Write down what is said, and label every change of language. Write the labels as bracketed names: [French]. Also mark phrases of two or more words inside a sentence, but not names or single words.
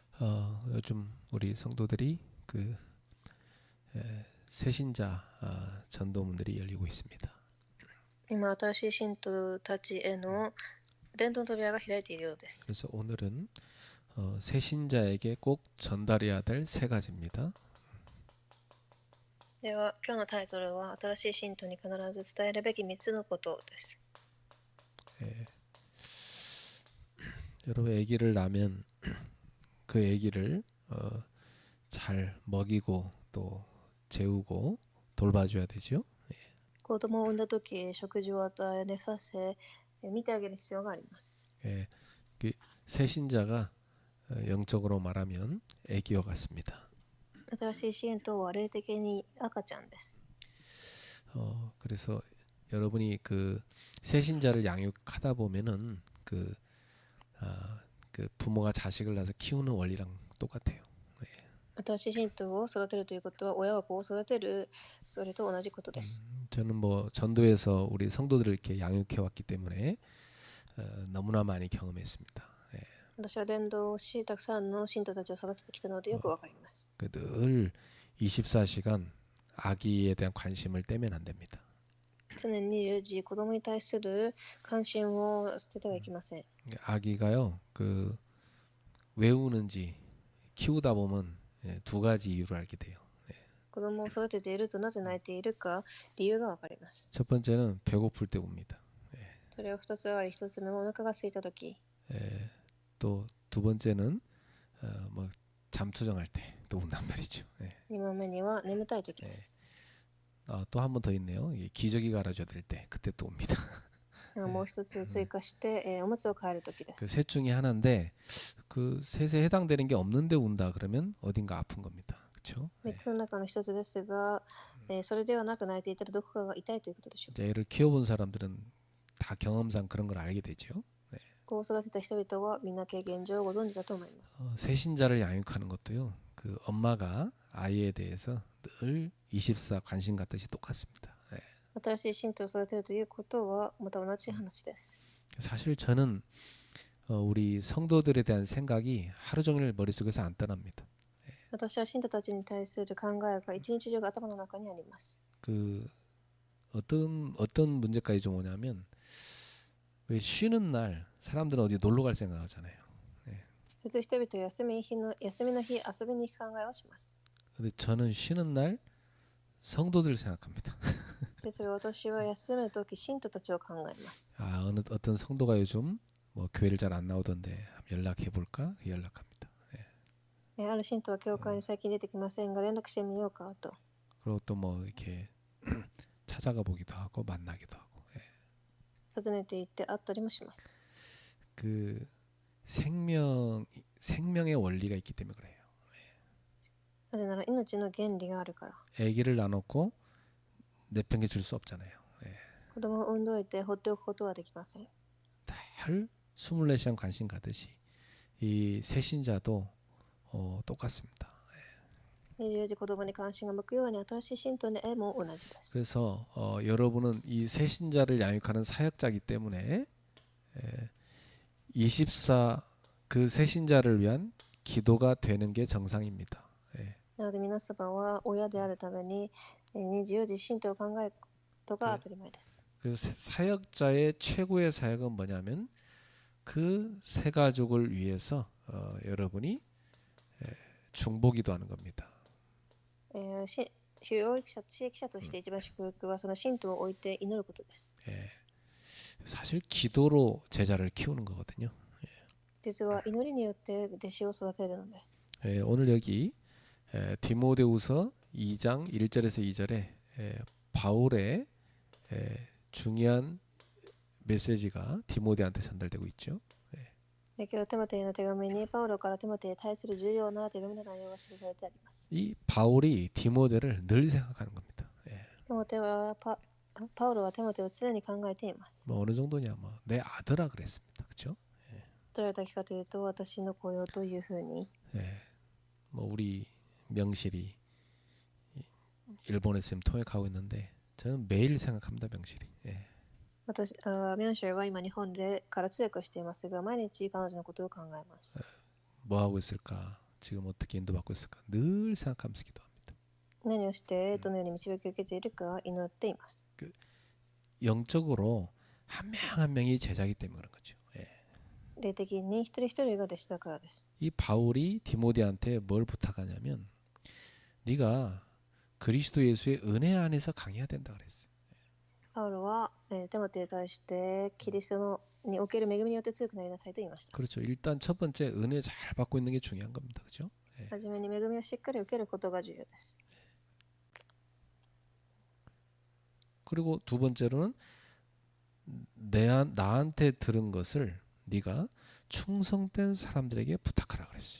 [Korean] 요즘 우리 성도들이 그 새신자 전도문들이 열리고 있습니다. [Japanese] 今、新しい信徒たちへの伝道の扉が開いているようです。 [Korean] 그래서 오늘은 새신자에게 꼭 전달해야 될 세 가지입니다. [Japanese] では、今日のタイトルは新しい信徒に必ず伝えるべき3つのことです。 [Korean] 여러분 아기를 낳으면 그 아기를 잘 먹이고 또 재우고 돌봐줘야 되죠. [Japanese] 子供を産んだとき、食事を与え、寝させ、見てあげる必要があります。 [Korean] 그 새신자가 영적으로 말하면 아기와 같습니다. [Japanese] 新しい信徒は霊的に赤ちゃんです。 [Korean] 그래서 여러분이 그 새신자를 양육하다 보면은 그 부모가 자식을 낳아서 키우는 원리랑 똑같아요. [Japanese] 新しい信徒を育てるということは、親が子を育てる、それと同じことです。 [Korean] 저는 뭐 전도에서 우리 성도들을 이렇게 양육해 왔기 때문에 너무나 많이 경험했습니다. [Japanese] 私は伝道し、たくさんの信徒たちを育ててきたのでよくわかります。 [Korean] 늘 24시간 아기에 대한 관심을 떼면 안 됩니다. [Japanese] 常に24時、子供に対する関心を捨ててはいけません。 [Korean] 아기가요, 왜 우는지 키우다 보면 두 가지 이유를 알게 돼요. [Japanese] 子供を育てているとなぜ泣いているか理由がわかります。 [Korean] 첫 번째는 배고플 때 웁니다. [Japanese] それは2つあり、1つ目はお腹が空いたとき、 [Korean] 또 두 번째는 뭐 잠투정할 때 또 운단 말이죠. [Japanese] 2 番目には眠たいときです。 [Korean] 또 한 번 더 있네요. 기저귀 갈아줘야 될 때 그때 또 옵니다. [Japanese] もう一つ追加して、おむつを替えるときで 그 す。 [Korean] 셋 중에 하나인데 그 셋에 해당되는 게 없는데 운다 그러면 어딘가 아픈 겁니다. 그렇죠? [Japanese] 3 つの中の1つですが、それではなく泣いていたらどこかが痛いということでしょう。 [Korean] 이제 애를 키워본 사람들은 다 경험상 그런 걸 알게 되죠. [Japanese] 子を育てた人々はみんな経験上ご存知だと思います。 [Korean] 새신자를 양육하는 것도요. 그 엄마가 아이에 대해서 늘 24 관심 갖듯이 똑같습니다. [Japanese] 新しい信徒を育てるということはまた同じ話です。 [Korean] 사실 저는 우리 성도들에 대한 생각이 하루 종일 머릿속에서 안 떠납니다. [Japanese] 私は信徒たちに対する考えが一日中頭の中にあります。 [Korean] 그 어떤 문제까지 좀 오냐면 왜 쉬는 날 사람들은 어디 놀러 갈 생각하잖아요. [Japanese] 普通人々は休みの日遊びに行く考えをします。 [Korean] 근데 저는 쉬는 날 성도들 생각합니다. [Japanese] ですが私は休むとき信徒たちを考えます。 [Korean] 어떤 성도가 요즘 뭐 교회를 잘 안 나오던데 연락해 볼까? 연락합니다. [Japanese] ある信徒は教会に最近出てきませんが連絡してみようかと。 [Korean] 그리고 또 뭐 이렇게 찾아가 보기도 하고 만나기도 하고. [Japanese] 訪ねて行って会ったりもします。 [Korean] 그 생명의 원리가 있기 때문에 그래요. [Japanese] なぜなら命の原理があるから。 [Korean] 아기를 낳아놓고 내팽개칠 수 없잖아요. [Japanese] 子供を産んどいて放っておくことはできません。 [Korean] 늘 24시간 관심 가듯이 이 새신자도 똑같습니다. [Japanese] 24 時子供に関心が向くように新しい信徒の絵も同じです。 [Korean] 그래서 여러분은 이 새신자를 양육하는 사역자이기 때문에 24 그 새신자를 위한 기도가 되는 게 정상입니다. [Japanese] なので皆様は親であるために24時信徒を考えることが当たり前です。 [Korean] 그래서 사역자의 최고의 사역은 뭐냐면 그 새 가족을 위해서 여러분이 중보기도 하는 겁니다. [Japanese] 教育者、地域者として一番祝福はその信徒を置いて祈ることです。 [Korean] 사실 기도로 제자를 키우는 거거든요. [Japanese] 実は祈りによって弟子を育てるのです。 [Korean] 오늘 여기 디모데후서 2장 1절에서 2절에 바울의 중요한 메시지가 디모데한테 전달되고 있죠. [Japanese] 今日テモテへの手紙にパウロからテモテへ対する重要な手紙の内容が記されてあります。 [Korean] 이 바울이 디모데를 늘 생각하는 겁니다. [Japanese] パウロはテモテを常に考えています。 [Korean] 뭐 어느 정도냐, 뭐 내 아들아 그랬습니다. 그렇죠? [Japanese] どういう時かというと私の子よというふうに。 [Korean] 뭐 우리 명실이 일본에서 지금 통역하고 있는데 저는 매일 생각합니다. 명실이. [Japanese] 私ミョンシェルは今日本でから通訳していますが毎日彼女のことを考えます。 [Korean] 뭐 하고 있을까? 지금 어떻게 인도받고 있을까 늘 생각하면서 기도합니다. [Japanese] 何をしてどのように導きを受けているか祈っています。 [Korean] 영적으로 한 명 한 명이 제자기 때문에 그런 거죠. 예. [Japanese] 霊的に一人一人が弟子だからです。 [Korean] 이 바울이 디모데한테 뭘 부탁하냐면 네가 그리스도 예수의 은혜 안에서 강해야 된다 그랬어요. [Japanese] パウロは、テモテに対してキリストのにおける恵みによって強くなりなさいと言いました。 [Korean] 그렇죠. 일단 첫 번째 은혜 잘 받고 있는 게 중요한 겁니다. 그렇죠? [Japanese] はじめに恵みをしっかり受けることが重要です。 [Korean] 그리고 두 번째로는 나한테 들은 것을 네가 충성된 사람들에게 부탁하라 그랬어요.